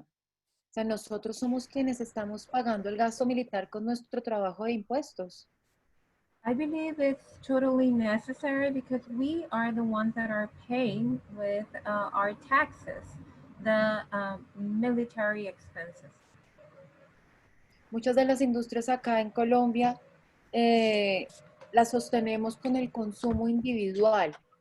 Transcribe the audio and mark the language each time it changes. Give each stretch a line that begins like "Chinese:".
Spanish: O sea, nosotros somos quienes estamos pagando el gasto militar con nuestro trabajo de impuestos.
English: I believe it's totally necessary because we are the ones that are paying with our taxes, the military expenses.
Spanish: Muchas de las industrias acá en Colombia las sostenemos con el consumo individual